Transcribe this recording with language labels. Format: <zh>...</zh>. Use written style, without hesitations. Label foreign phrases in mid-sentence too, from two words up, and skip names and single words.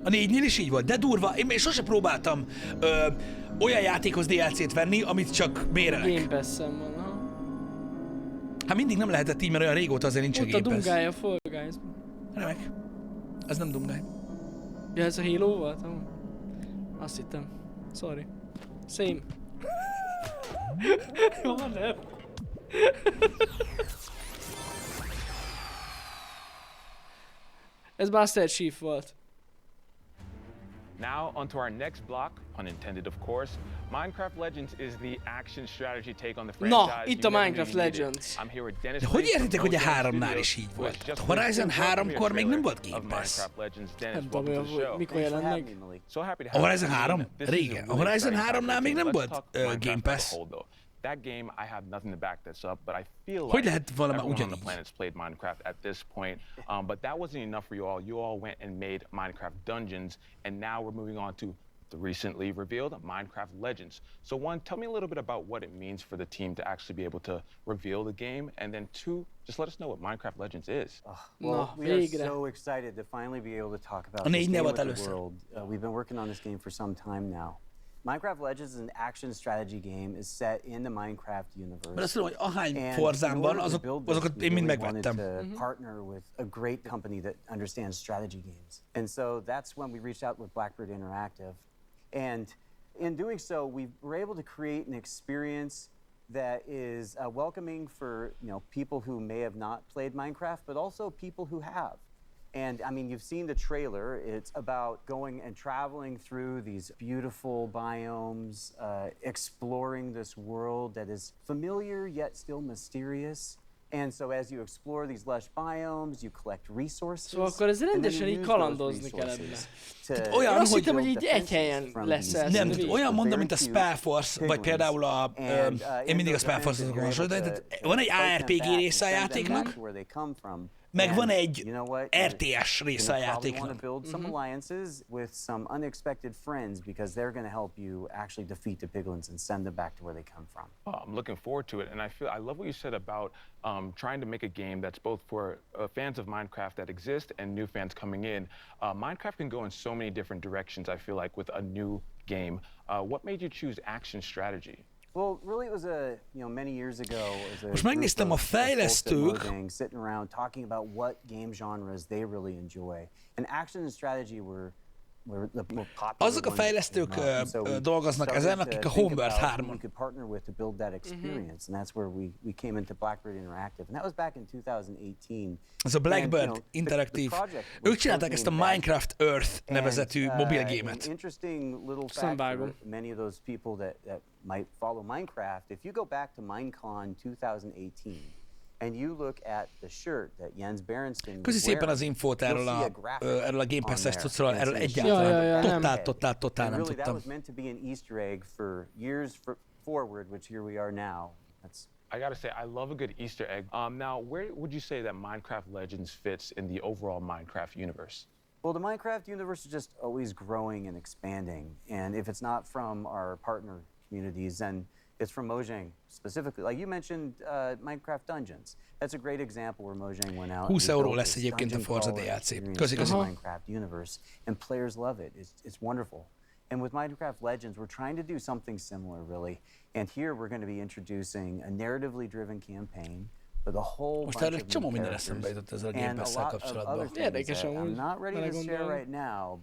<hu>A 4-nél is így volt, de durva. Én sose próbáltam olyan játékhoz DLC-t venni, amit csak bérelek. Game Pass-en van, ha? Hát mindig nem lehetett így, mert olyan régóta azért nincs a Game Pass. Ott a Dungája Fall Guys. Remek. Ez nem Dungáj. Ja, ez a Halo volt? Azt hittem. Sorry. Same. Jó, nem. Ez Master Chief volt.</hu> <en>Now, onto our next block, pun intended of course. Minecraft Legends is the action strategy take on the franchise.</en> <hu>Na, itt a Minecraft Legends.</hu> <en>I'm here with Dennis.</en> <hu>De hogy értitek, hogy a 3-nál is így volt? A Horizon 3-kor még nem volt Game Pass. Nem tudom, mikor jelent meg. A Horizon 3? Régen. A Horizon 3-nál még nem volt Game Pass.</hu> <en>That game, I have nothing to back this up, but I feel</en> <hu>hogy</hu> <en>like</en> <hu>lehet valami</hu> <en>everyone on</en> <hu>ugyanígy?</hu> <en>the planet's played Minecraft at this point, but that wasn't enough for you all. You all went and made Minecraft Dungeons, and now we're moving on to the recently revealed Minecraft Legends. So one, tell me a little bit about what it means for the team to actually be able to reveal the game, and then two, just let us know what Minecraft Legends is. Well, we are so excited to finally be able to talk about this game with the world. We've been working on this game for some time now. Minecraft Legends is an action strategy game is set in the Minecraft universe.</en> <hu>Mert azt tudom, hogy ahány Forzán van, azokat én mind megvettem.</hu> <en>To partner with a great company that understands strategy games. And so that's when we reached out with Blackbird Interactive. And in doing so, we were able to create an experience that is welcoming for, you know, people who may have not played Minecraft, but also people who have. And I mean, you've seen the trailer. It's about going and traveling through these beautiful biomes, exploring this world that is familiar yet still mysterious. And so as you explore these lush biomes, you collect resources.</en> <hu>Szóval akkor ez rendesen így kalandozni kellene. Olyan, azt hittem, hogy így egy helyen lesz ez. Nem, olyan mondom, mint a Spellforce, vagy például a... én mindig a Spellforce-ot hasonlítom, tehát van egy ARPG része a játéknak, meg van egy RTS része a játéknak.</hu> <en>Some alliances with some unexpected friends because they're going to help you actually defeat the piglins and send them back to where they come from. I'm looking forward to it, and I love what you said about trying to make a game that's both for fans of Minecraft that exist and new fans coming in. Minecraft can go in so many different directions, I feel like, with a new game. What made you choose action strategy? Well, really it was many years ago.</en> <hu>Most megnéztem a fejlesztők.</hu> <en>Sitting around talking about what game genres they really enjoy. And action and strategy were the more popular.</en> <hu>Azok a fejlesztők dolgoznak ezen, akik a Homeworld 3-on.</hu> <en>We could partner with to build that experience, and that's where we came into Blackbird Interactive, and that was back in 2018.</en> <hu>Ez a Blackbird Interactive. Ők csinálták ezt a Minecraft Earth nevezetű mobilgémet.</hu> <en>Interesting little fact for many of those people that might follow Minecraft. If you go back to Minecon 2018, and you look at the shirt that Jens Berensson</en> <hu>Köszi szépen az infót erről a Game Pass-es cuccról, erről egyáltalán totál nem tudtam.</hu> <en>That was meant to be an Easter egg for years forward, which here we are now. I gotta say, I love a good Easter egg. Now, where would you say that Minecraft Legends fits in the overall Minecraft universe? Well, the Minecraft universe is just always growing and expanding, and if it's not from our partner communities, then it's from Mojang specifically. Like you mentioned, Minecraft Dungeons. That's a great example where Mojang went out.</en> <hu>20 euró lesz egyébként a Forza DLC. Köszi.</hu> <en>Minecraft universe, and players love it. It's wonderful. And with Minecraft Legends, we're trying to do something similar, really. And here we're going to be introducing a narratively driven campaign with a whole bunch of new characters and a lot of other things that I'm not ready to share right now.</en>